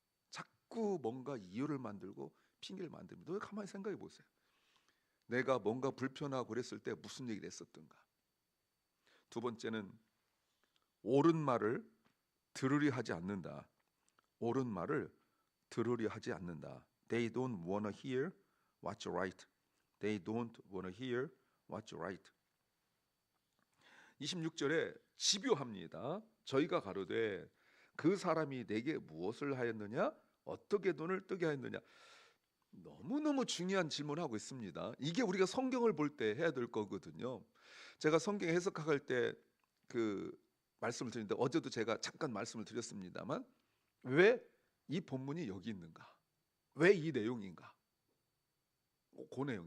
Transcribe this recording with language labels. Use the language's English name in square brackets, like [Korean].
[Korean] 자꾸 뭔가 이유를 만들고 핑계를 만듭니다. 가만히 생각해 보세요. 내가 뭔가 불편하고 그랬을 때 무슨 얘기를 했었던가. 두 번째는 옳은 말을 들으려 하지 않는다. 옳은 말을 들으려 하지 않는다. [English] They don't wanna hear what's right. They don't wanna hear what's right. [Korean] 26절에 집요합니다. 저희가 가로되 그 사람이 내게 무엇을 하였느냐? 어떻게 돈을 뜨게 하였느냐? 너무너무 중요한 질문을 하고 있습니다. 이게 우리가 성경을 볼 때 해야 될 거거든요. 제가 성경 해석할 때 그 말씀을 드리는데 어제도 제가 잠깐 말씀을 드렸습니다만 왜 이 본문이 여기 있는가? 왜 이 내용인가? 그 내용.